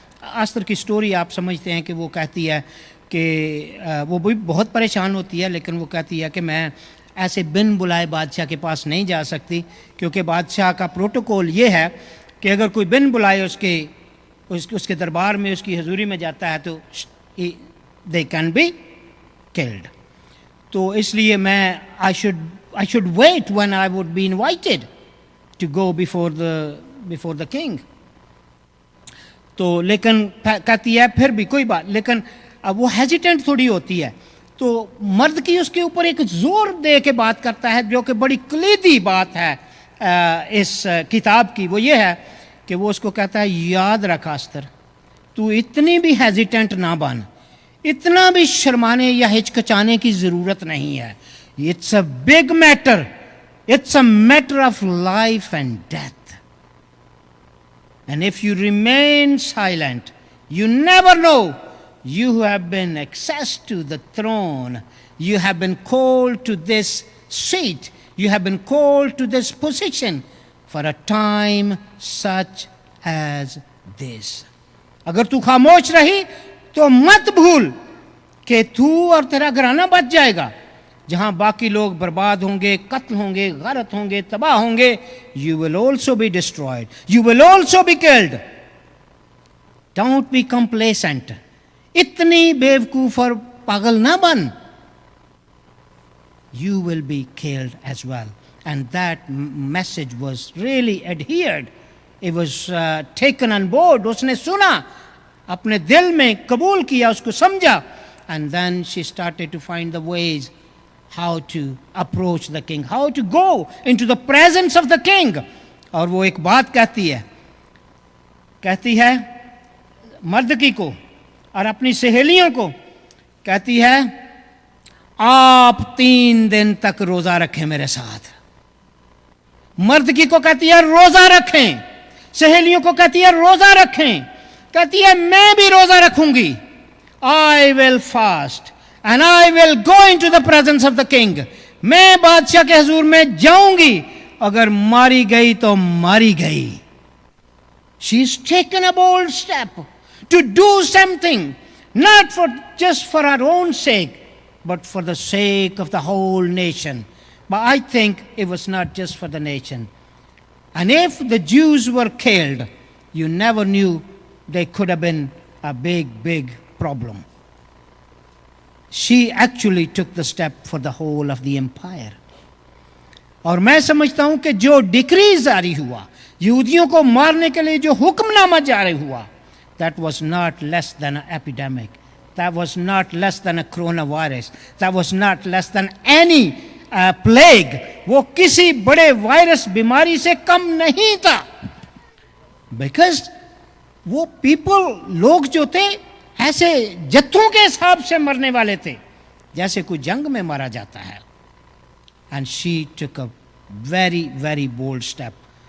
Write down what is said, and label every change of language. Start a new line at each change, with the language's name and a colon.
Urdu: Esther کی story آپ سمجھتے ہیں کہ وہ کہتی ہے کہ وہ بھی بہت پریشان ہوتی ہے، لیکن وہ کہتی ہے کہ میں ایسے بن بلائے بادشاہ کے پاس نہیں جا سکتی، کیونکہ بادشاہ کا پروٹوکول یہ ہے کہ اگر کوئی بن بلائے اس کے دربار میں، اس کی حضوری میں جاتا ہے تو
English: they can be killed.
Urdu: تو اس لیے میں
English: I should wait when I would be invited to go before the king.
Urdu: تو لیکن کہتی ہے پھر بھی کوئی بات، لیکن اب وہ ہیزیٹنٹ تھوڑی ہوتی ہے. تو مرد کی اس کے اوپر ایک زور دے کے بات کرتا ہے جو کہ بڑی کلیدی بات ہے اس کتاب کی. وہ یہ ہے کہ وہ اس کو کہتا ہے یاد رکھ آستر، تو اتنی بھی ہیزیٹنٹ نہ بن، اتنا بھی شرمانے یا ہچکچانے کی ضرورت نہیں ہے.
English: It's a big matter, it's a matter of life and death. And if you remain silent, you never know. You have been accessed to the throne. You have been called to this seat. You have been called to this position for a time such as this.
Urdu: اگر تو خاموش رہی تو مت بھول کہ تو اور تیرا گھرانہ بچ جائے گا. جہاں باقی لوگ برباد ہوں گے، قتل ہوں گے، غارت ہوں گے، تباہ ہوں گے.
English: You will also be destroyed. You will also be killed. Don't be complacent.
Urdu: اتنی بیوقوف اور پاگل نہ بن.
English: You will be killed as well. And that message was really adhered. It was taken on board.
Urdu: اس نے سنا، اپنے دل میں قبول کیا، اس کو سمجھا.
English: And then she started to find the ways how to approach the king, how to go into the presence of the king.
Urdu: اور وہ ایک بات کہتی ہے مردکی کو اور اپنی سہیلیوں کو، کہتی ہے آپ 3 دن تک روزہ رکھیں میرے ساتھ. مردکی کو کہتی ہے روزہ رکھیں، سہیلیوں کو کہتی ہے روزہ رکھیں. کہتی ہے میں بھی روزہ رکھوں گی.
English: I will fast and I will go into the presence of the king.
Urdu: میں بادشاہ کے حضور میں جاؤں گی، اگر ماری گئی تو ماری گئی.
English: She's taken a bold step to do something, not just for her own sake, but for the sake of the whole nation. But I think it was not just for the nation. And if the Jews were killed, you never knew they could have been a big problem. She actually took the step for the whole of the empire.
Urdu: اور میں سمجھتا ہوں کہ جو ڈکری جاری ہوا، یہودیوں کو مارنے کے لیے جو حکم نامہ جاری ہوا،
English: that was not less than an epidemic. that was not less than a coronavirus, that was not less than any plague.
Urdu: وہ کسی بڑے وائرس بیماری سے کم نہیں تھا.
English: Because
Urdu: وہ لوگ جو تھے ایسے جتھوں کے حساب سے مرنے والے تھے جیسے کوئی جنگ میں مارا جاتا ہے.
English: And she took a very very bold step.